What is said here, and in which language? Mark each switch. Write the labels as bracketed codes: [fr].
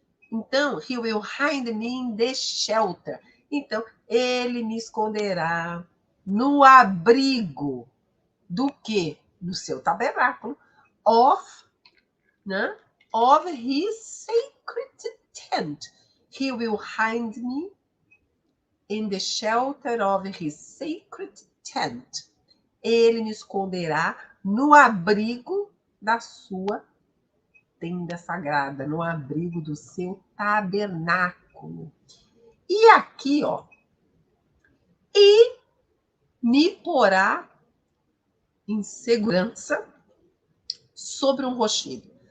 [en] Então, he will hide me in the shelter. [pt] Então, ele me esconderá no abrigo do quê? Do seu tabernáculo. Né? [en] Of his sacred tent. He will hide me in the shelter of his sacred tent. [pt] Ele me esconderá no abrigo da sua tenda sagrada, no abrigo do seu tabernáculo. E aqui, ó, e me porá em segurança sobre um rochedo.